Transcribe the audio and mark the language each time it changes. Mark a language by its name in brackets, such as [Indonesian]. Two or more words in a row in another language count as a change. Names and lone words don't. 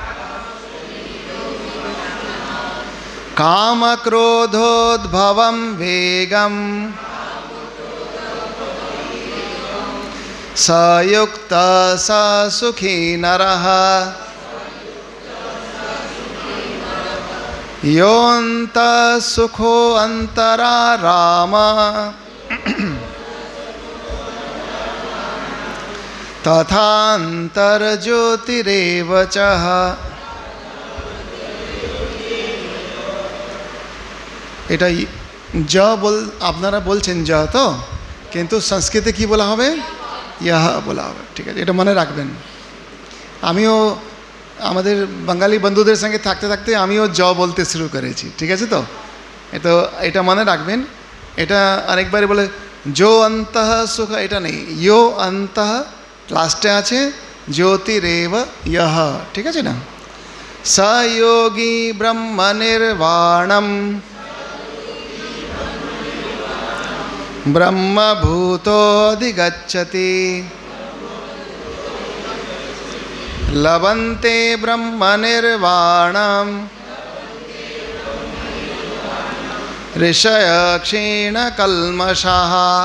[Sanskrit] कामक्रोधोद्भवं वेगं स युक्तः स सुखी नरः योऽन्तः सुखो अन्तराराम तथान्तर्ज्योतिरेव च। [Bangla] এটা জ বল আপনারা বলছেন জ তো, কিন্তু সংস্কৃতে কি বলা হবে? ইহ বলা হবে। ঠিক আছে, এটা মনে রাখবেন। আমিও আমাদের বাঙালি বন্ধুদের সঙ্গে থাকতে থাকতে আমিও জ বলতে শুরু করেছি। ঠিক আছে তো, এটা মনে রাখবেন। এটা আরেকবারে বলে [Sanskrit] যো অন্তঃ সুখ, [Bangla] এটা নেই, [Sanskrit] ইয়ো অন্তঃ [Bangla] লাস্টে আছে, জ্যোতিরেব ইহ। ঠিক আছে না? [Sanskrit] স যোগী ব্রহ্ম নির্বাণম ब्रह्मभूतोऽधिगच्छति लभन्ते ब्रह्मनिर्वाणम् ऋषयः क्षीणकल्मषाः